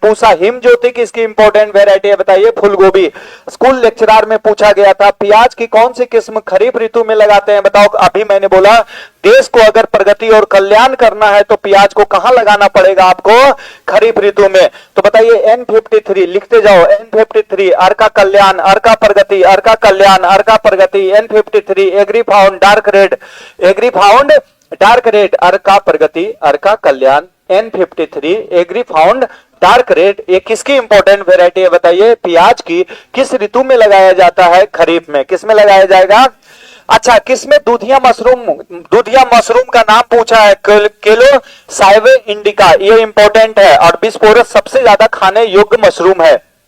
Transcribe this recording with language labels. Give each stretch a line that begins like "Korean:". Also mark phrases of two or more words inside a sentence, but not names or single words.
Hindi: पूसा हिम ज्योति किसकी
English: important variety
Hindi: है बताइए? फूलगोभी।
English: school lecturer
Hindi: में पूछा गया था प्याज की कौन सी किस्म खरीफ ऋतु में लगाते हैं बताओ? अभी मैंने बोला देश को अगर प्रगति और कल्याण करना है तो प्याज को कहां लगाना पड़ेगा आपको? खरीफ ऋतु में। तो बताइए N53 लिखते जाओ। N53 अर्का कल्याण, अर्का प्रगति, अर्का कल्याण, अर्का प्रगति। N53 एग्रीफाउंड डार्क रेड, एग्रीफाउंड डार्क रेड, अर्का प्रगति, अर्का कल्याण। N53 एग्रीफाउंड डार्क रेड। ये किसकी
English: important variety
Hindi: है बताइए? प्याज की। किस ऋतु में लगाया जाता है? खरीफ में। किस में लगाया जाएगा? अच्छा, किसमें दूधिया मशरूम का नाम पूछा है? केलो साइवे इंडिका। ये इंपॉर्टेंट है और बिस्पोरस सबसे ज्यादा खाने योग्य मशरूम है।